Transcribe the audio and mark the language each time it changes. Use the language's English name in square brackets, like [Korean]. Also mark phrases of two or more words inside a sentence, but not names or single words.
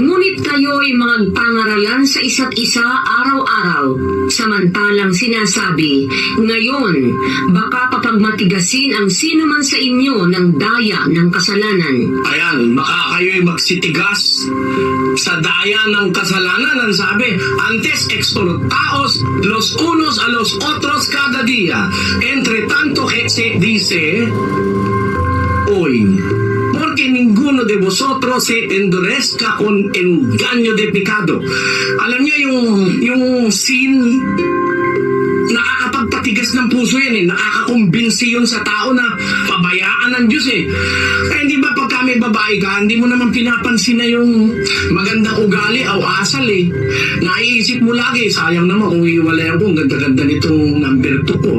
[Filipino] Ngunit kayo'y magpangaralan sa isa't isa araw-araw, samantalang sinasabi, ngayon, baka papagmatigasin ang sino man sa inyo ng daya ng kasalanan. Ayan, baka kayo'y magsitigas sa daya ng kasalanan. Ang sabi, [Spanish] antes exhortaos los unos a los otros cada día. Entre tanto que se dice, hoy, porque ninguno de vosotros se endurezca con engaño de pecado. [Filipino] Alam niyo yung sin, nakakapagpatigas ng puso yan nakakakumbinsi yun sa tao na pabayaan ng Diyos hindi ba pagka may babae ka, hindi mo naman pinapansin na yung magandang ugali o asal naiisip mo lagi, sayang naman kung iwalay ako, ang ganda-ganda nitong number 2 ko.